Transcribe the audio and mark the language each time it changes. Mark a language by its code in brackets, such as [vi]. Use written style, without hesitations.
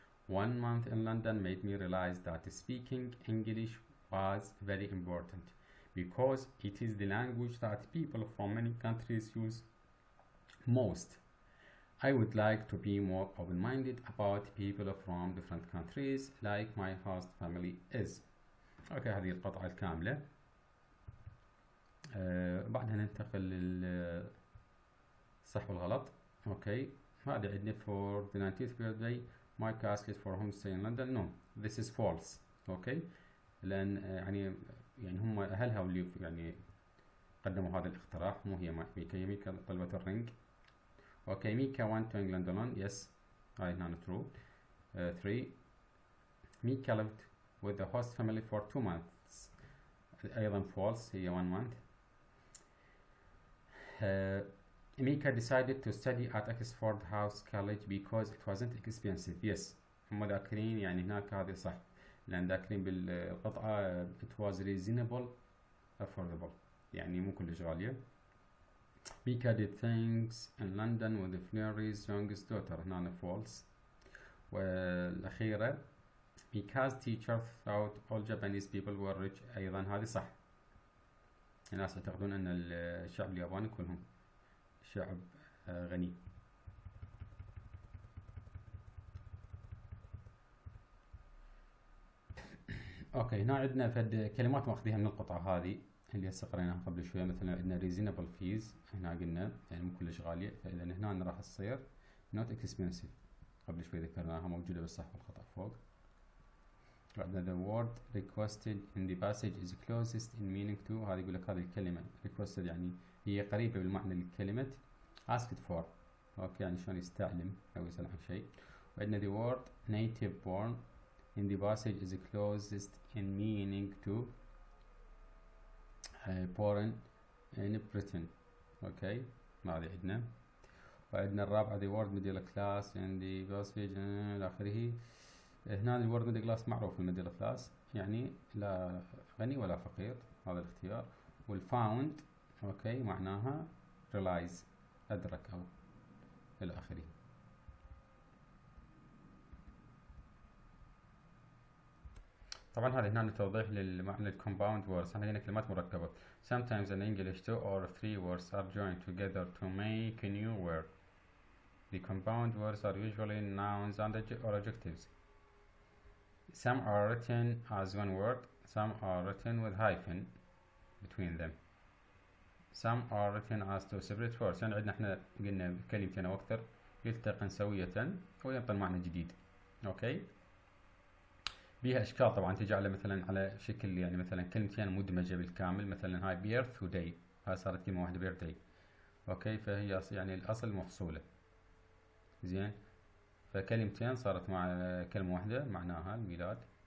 [en] 1 month in London made me realize that speaking English was very important, because it is the language that people from many countries use most. I would like to be more open-minded about people from different countries like my host family is. [ar] اوكي، هذه القطعة الكاملة. بعدها ننتقل للصح والغلط. اوكي، هذا عندنا [en] for the 19th birthday Mike asked for homestay in London. No, this is false. [ar] اوكي، لأن يعني هم أهلها واللي يعني قدموا هذا الاقتراح، مو هي ميكا. ميكا طلبت الرينج. [en] Okay, Mika went to England alone. Yes, right, not true. 3. Mika lived with the host family for 2 months. [ar] أيضا [en] false, هي 1 month. uh, Mika decided to study at Oxford House College because it wasn't expensive. [ar] Yes, هم ذاكرين يعني هناك هذه صح، لأن ذاكرين بالقطعة [en] it was reasonable affordable، [ar] يعني مو كلش غالية. [en] Mika did things in London with Flery's youngest daughter. [ar] هنا [en] false. [ar] والأخيرة [en] Mika's teacher thought all Japanese people were rich. [ar] أيضا هذه صح. الناس يعتقدون أن الشعب الياباني كلهم شعب غني. اوكي، هنا عندنا فد كلمات ماخذيها من القطعة هذه اللي هسه قريناها قبل شوية. مثلا عندنا [en] reasonable fees، [ar] هنا قلنا يعني مو كلش غالية، فإذا هنا راح تصير [en] not expensive، [ar] قبل شوي ذكرناها موجودة بالصح والخطأ فوق. [en] عندنا the word requested in the passage is closest in meaning to، [ar] هذه يقول لك هذه الكلمة [en] requested [ar] يعني هي قريبة بالمعنى لكلمة [en] asked for. [ar] اوكي، يعني شلون يستعلم أو يسأل عن شيء. وعندنا [en] the word native born in the passage is closest in meaning to born in Britain. [ar] اوكي، ما هذه عندنا. وعندنا الرابعة [en] the word middle class in the passage [ar] إلى آخره. هنا الورد ميدل كلاس معروف، الميدل كلاس يعني لا غني ولا فقير، هذا الاختيار. والفاوند اوكي معناها ريلايز، ادرك او الى اخره. طبعا هذه هنا توضيح للمعنى الكومباوند ووردز. احنا هنا كلمات مركبة. [en] Sometimes in English 2 or 3 words are joined together to make a new word. The compound words are usually nouns and or adjectives. Some are written as one word, some are written with hyphen between them. Some are written as two separate words. [ar] يعني عندنا احنا قلنا كلمتين او اكثر يلتقن سوية وينطي معنى جديد. اوكي، بيها اشكال طبعا تجي على مثلا على شكل يعني مثلا كلمتين مدمجة بالكامل، مثلا هاي بيرث وداي، هاي صارت كلمة واحدة بيرث. اوكي، فهي يعني الاصل مفصولة. زين، فكلمتين صارت مع كلمة واحدة معناها الميلاد.